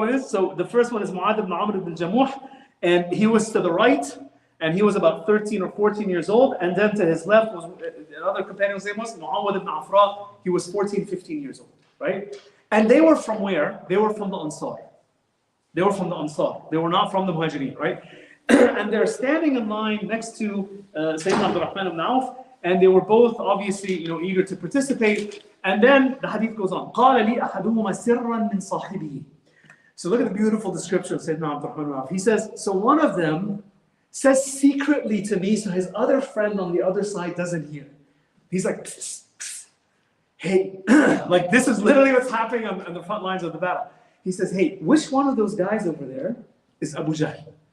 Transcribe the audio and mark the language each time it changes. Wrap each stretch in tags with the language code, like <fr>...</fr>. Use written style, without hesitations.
<en>So the first one is Mu'adh ibn Amr ibn Jamuh, and he was to the right, and he was about 13 or 14 years old, and then to his left was, the other companion's name was Mu'awwad ibn Afra, he was 14, 15 years old. Right? And they were from where? They were from the Ansar. They were not from the Muhajirin, right? And they're standing in line next to Sayyidina Abdurrahman ibn Auf, and they were both obviously, eager to participate. And then the hadith goes on.</en> <ar>قال لي أحدهما سرا من صاحبه.</ar> <en>So look at the beautiful description of Sayyidina Abdurrahman. He says, so one of them says secretly to me, so his other friend on the other side doesn't hear. He's like, psst, psst. Hey, like this is literally what's happening on the front lines of the battle. He says, hey, which one of those guys over there is Abu Jahl?</en>